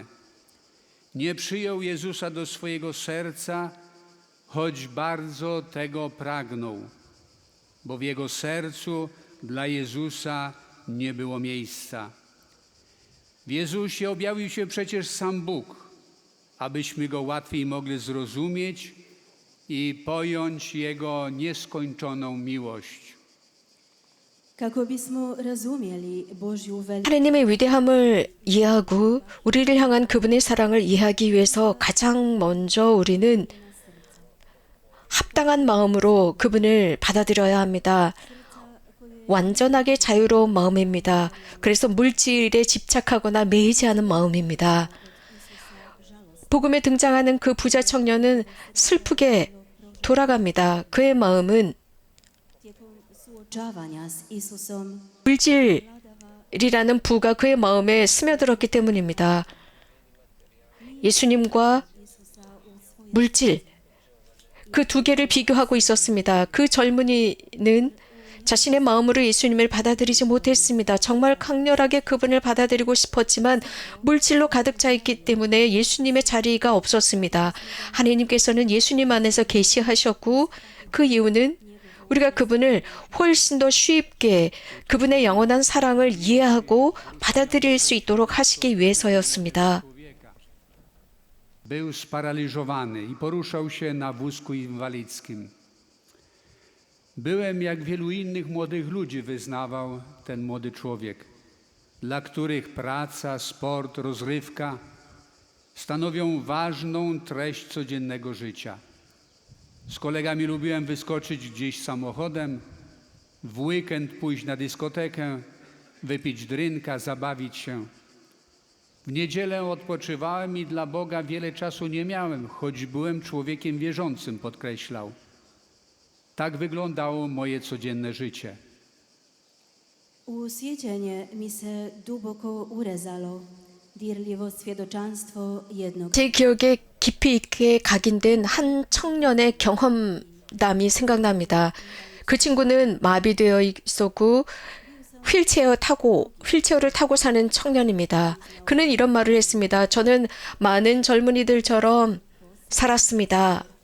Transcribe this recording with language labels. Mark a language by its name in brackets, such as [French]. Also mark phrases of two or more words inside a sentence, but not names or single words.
[Polish] Nie przyjął Jezusa do swojego serca, choć bardzo tego pragnął, bo w jego sercu dla Jezusa nie było miejsca. W Jezusie objawił się przecież sam Bóg, abyśmy Go łatwiej mogli zrozumieć i pojąć Jego nieskończoną miłość. [Croatian] Kako bismo razumjeli Božju veličinu, [Korean] 하느님의 위대함을 이해하고 우리를 향한 그분의 사랑을 이해하기 위해서 가장 먼저 우리는 합당한 마음으로 그분을 받아들여야 합니다. 완전하게 자유로운 마음입니다. 그래서 물질에 집착하거나 매이지 않은 마음입니다. 복음에 등장하는 그 부자 청년은 슬프게 돌아갑니다. 그의 마음은 [Croatian] tijekom suočavanja s Isusom [Korean] 물질이라는 부가 그의 마음에 스며들었기 때문입니다. 예수님과 물질, 그 두 개를 비교하고 있었습니다. 그 젊은이는 자신의 마음으로 예수님을 받아들이지 못했습니다. 정말 강렬하게 그분을 받아들이고 싶었지만 물질로 가득 차 있기 때문에 예수님의 자리가 없었습니다. 하나님께서는 예수님 안에서 계시하셨고 그 이유는 우리가 그분을 훨씬 더 쉽게 그분의 영원한 사랑을 이해하고 받아들일 수 있도록 하시기 위해서였습니다. [Polish] Był sparaliżowany i poruszał się na wózku inwalidzkim. Byłem jak wielu innych młodych ludzi, wyznawał ten młody człowiek, dla których praca, sport, rozrywka stanowią ważną treść codziennego życia. Z kolegami lubiłem wyskoczyć gdzieś samochodem, w weekend pójść na dyskotekę, wypić drinka, zabawić się. W niedzielę odpoczywałem i dla Boga wiele czasu nie miałem, choć byłem człowiekiem wierzącym, podkreślał. Tak wyglądało moje codzienne życie. [Croatian] u sjećanje mi se duboko urezalo dirljivo svjedočanstvo jednog [Korean] 제 기억에 깊이 있게 각인된 한 청년의 경험담이 생각납니다. 그 친구는 마비되어 있었고 휠체어를 타고 사는 청년입니다. 그는 이런 말을 했습니다. 저는 많은 젊은이들처럼 살았습니다.